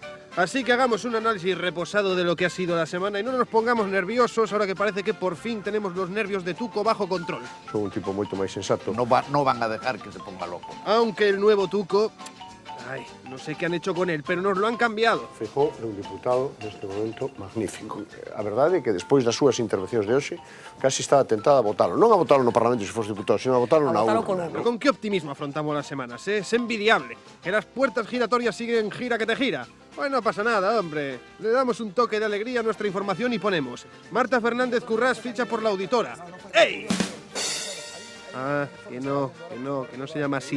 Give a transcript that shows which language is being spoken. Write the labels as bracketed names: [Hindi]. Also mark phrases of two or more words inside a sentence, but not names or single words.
[Spanish] Así que hagamos un análisis reposado de lo que ha sido la semana y no nos pongamos nerviosos ahora que parece que por fin tenemos los nervios de Tuco bajo control. [Galician] Son un tipo moito máis sensato. [Spanish] No van a dejar que se ponga loco. Aunque el nuevo Tuco... Ay, no sé qué han hecho con él, pero nos lo han cambiado. [Galician] Feijóo é un diputado neste momento magnífico. A verdade é que despois das súas intervencións de hoxe casi estaba tentada a votalo. Non a votalo no Parlamento se fose diputado, sino a votalo na urna. [Spanish] Pero con qué optimismo afrontamos las semanas, ¿eh? Es envidiable. Que las puertas giratorias siguen gira que te gira. Bueno, no pasa nada, hombre. Le damos un toque de alegría a nuestra información y ponemos Marta Fernández Currás ficha por la auditora. ¡Ey! Ah, que no se llama así.